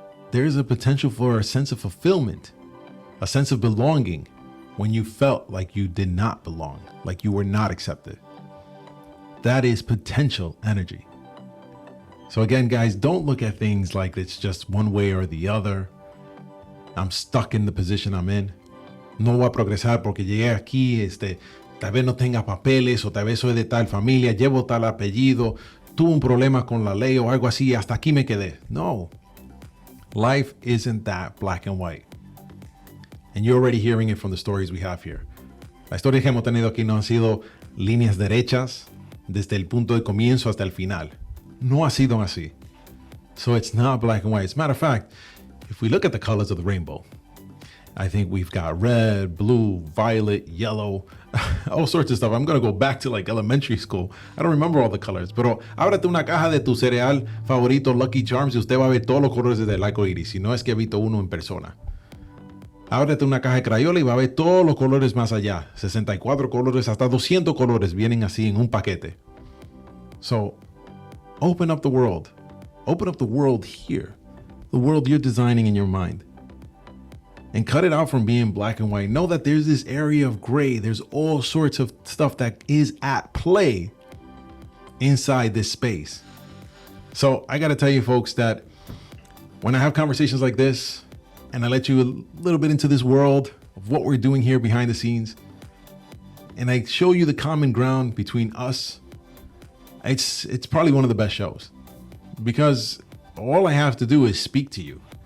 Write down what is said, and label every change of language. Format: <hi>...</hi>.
<en>There's a potential for a sense of fulfillment, a sense of belonging when you felt like you did not belong, like you were not accepted. That is potential energy. So again, guys, don't look at things like it's just one way or the other. I'm stuck in the position I'm in.</en> <es>No voy a progresar porque llegué aquí, tal vez no tenga papeles o tal vez soy de tal familia, llevo tal apellido. tuve un problema con la ley o algo así, hasta aquí me quedé. No.</es> <en>Life isn't that black and white. And you're already hearing it from the stories we have here.</en> <es>Las historias que hemos tenido aquí no han sido líneas derechas desde el punto de comienzo hasta el final. No ha sido así.</es> <en>So it's not black and white. As a matter of fact, if we look at the colors of the rainbow, I think we've got red, blue, violet, yellow, all sorts of stuff. I'm going to go back to like elementary school. I don't remember all the colors,</en> <es>pero ábrate una caja de tu cereal favorito, Lucky Charms, y usted va a ver todos los colores del arco iris, si no es que ha visto uno en persona. Ábrete una caja de Crayola y va a ver todos los colores más allá. 64 colores, hasta 200 colores vienen así en un paquete.</es> <en>So, open up the world. Open up the world here. The world you're designing in your mind. And cut it out from being black and white. Know that there's this area of gray. There's all sorts of stuff that is at play inside this space. So I got to tell you folks that when I have conversations like this and I let you a little bit into this world of what we're doing here behind the scenes, and I show you the common ground between us, it's probably one of the best shows, because all I have to do is speak to you.</en>